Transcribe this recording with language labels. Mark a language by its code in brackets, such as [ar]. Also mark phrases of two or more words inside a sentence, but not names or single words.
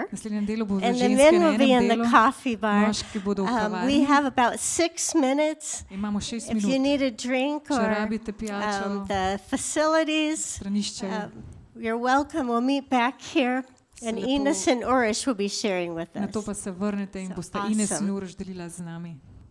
[sl] V naslednjem delu bo [en] and the [sl] ženske [en] men [sl] na [en] will be [sl] enem [en] in the [sl] delu, [en] coffee bar. [sl] moški bodo v [en] We [sl] kavarni. [en] have about 6 minutes. [sl] Imamo 6 [en] If you [sl] minut. [en] need a drink [sl] Če [en] or [sl] rabite pijačo, [en] the facilities, [sl] stranišče, [en] you're welcome. We'll meet back here, and [sl] lepo- [en] Ines and Urish will be sharing with [sl] na to [en] us. [sl] pa se vrnete in [en] So [sl] boste Ines in [en] awesome. [sl] Uroš delila z nami.